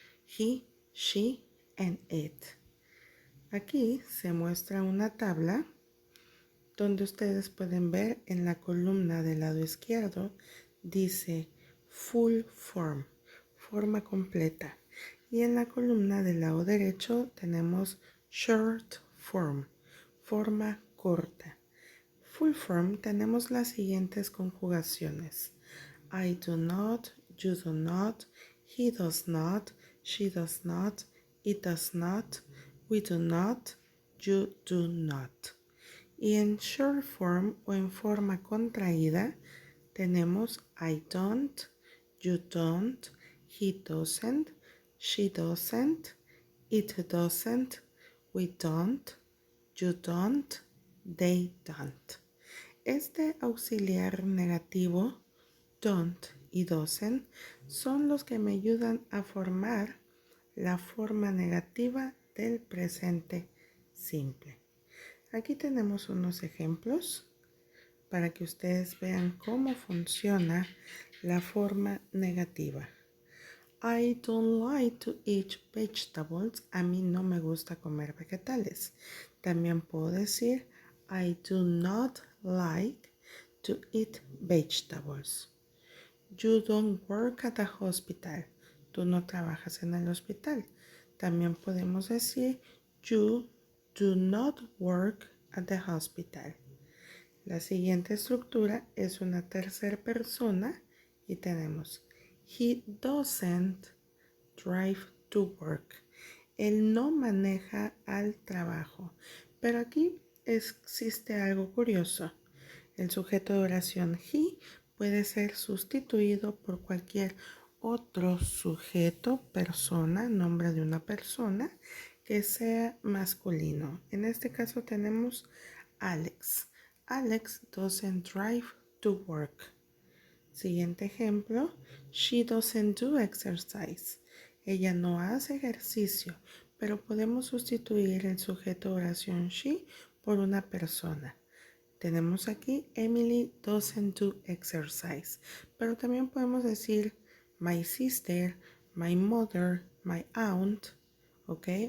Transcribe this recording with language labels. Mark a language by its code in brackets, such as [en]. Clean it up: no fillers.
[en] He, she, and it. [es] Aquí se muestra una tabla donde ustedes pueden ver en la columna del lado izquierdo dice full form, forma completa. Y en la columna del lado derecho tenemos short form, forma corta. Full form tenemos las siguientes conjugaciones. [en] I do not, you do not, he does not, she does not, it does not, we do not, you do not. [es] Y en short form o en forma contraída tenemos [en] I don't, you don't, he doesn't, she doesn't, it doesn't, we don't, you don't, they don't. [es] Este auxiliar negativo, don't y doesn't, son los que me ayudan a formar la forma negativa del presente simple. Aquí tenemos unos ejemplos para que ustedes vean cómo funciona la forma negativa. [en] I don't like to eat vegetables. [es] A mí no me gusta comer vegetales. También puedo decir [en] I do not like to eat vegetables. You don't work at the hospital. [es] Tú no trabajas en el hospital. También podemos decir [en] you do not work at the hospital. [es] La siguiente estructura es una tercera persona y tenemos [en] he doesn't drive to work. [es] Él no maneja al trabajo. Pero aquí existe algo curioso. El sujeto de oración he puede ser sustituido por cualquier otro sujeto, persona, nombre de una persona que sea masculino. En este caso tenemos Alex. [en] Alex doesn't drive to work. [es] Siguiente ejemplo, [en] she doesn't do exercise. [es] Ella no hace ejercicio, pero podemos sustituir el sujeto de oración she por una persona. Tenemos aquí [en] Emily doesn't do exercise, [es] pero también podemos decir [en] my sister, my mother, my aunt, [es] ¿ok?